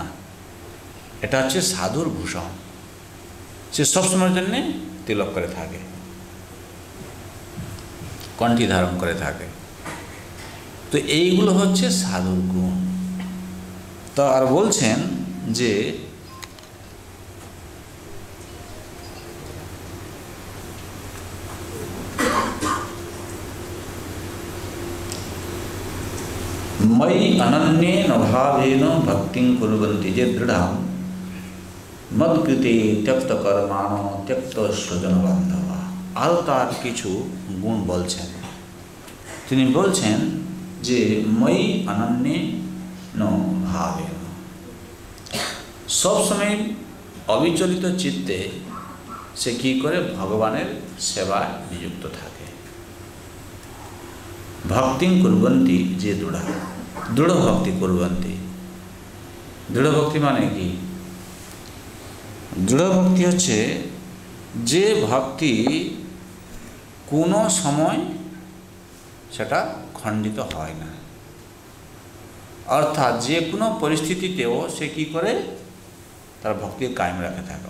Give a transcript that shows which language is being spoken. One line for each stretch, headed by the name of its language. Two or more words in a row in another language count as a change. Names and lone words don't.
Bangla: এটা হচ্ছে সাধুর ভূষণ। সে সবসময়ের জন্যে তিলক করে থাকে, কণ্ঠী ধারণ করে থাকে। তো এইগুলো হচ্ছে সাধুর গুণ। তো আর বলছেন যে
Sanskrit: मयि अनन्येन भावेन भक्तिं कुर्वन्ति जे दृढ़ा मद्कृते त्यक्त कर्माण त्यक्त स्वजन बान्धवा।
Bangla: আরো তার কিছু গুণ বলছেন। তিনি বলছেন যে
Sanskrit: मयि अनन्येन भावेन,
Bangla: সব সময় অবিচলিত চিত্তে সে কি করে ভগবানের সেবায় নিযুক্ত থাকে।
Sanskrit: भक्तिं कुर्वन्ति जे दृढ़ा, दृढ़ भक्ति कुर्वन्ति।
Bangla: দৃঢ় ভক্তি মানে কি, দৃঢ় ভক্তি হচ্ছে যে ভক্তি কোনো সময় সেটা খণ্ডিত হয় না। অর্থাৎ যে কোনো পরিস্থিতিতেও সে কী করে তার ভক্তি কায়েম রাখে থাকে।